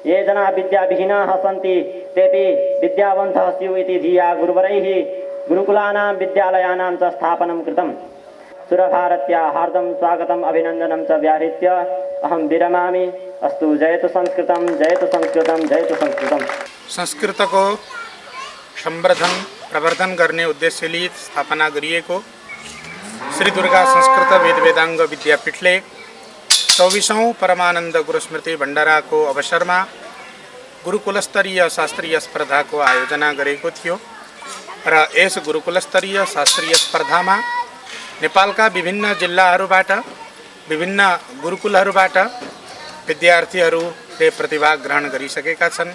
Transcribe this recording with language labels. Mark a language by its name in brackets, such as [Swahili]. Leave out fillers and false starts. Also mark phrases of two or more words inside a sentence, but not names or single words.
[Sanskrit] ये जना विद्याविहीनाः सन्ति तेपि विद्यावन्तः स्युः इति धिया गुरुवरैः गुरुकुलानां विद्यालयानां च स्थापनं कृतम्। सुरभारत्या हार्दं स्वागतम् अभिनन्दनं च व्याहृत्य अहं विरमामि। अस्तु। जयतु संस्कृतं, जयतु संस्कृतं, जयतु संस्कृतं। [Nepali] संस्कृतको संवर्धन प्रवर्धन गर्ने उद्देश्यले स्थापना गरिएको श्री दुर्गा संस्कृत वेद वेदाङ्ग विद्यापीठले 24औं परमानन्द गुरुस्मृति भण्डाराको अवसरमा गुरुकुलस्तरीय शास्त्रीय स्पर्धाको आयोजना गरेको थियो र यस गुरुकुलस्तरीय शास्त्रीय स्पर्धामा नेपालका विभिन्न जिल्लाहरूबाट विभिन्न गुरुकुलहरूबाट विद्यार्थीहरूले प्रतिभाग ग्रहण गरिसकेका छन्।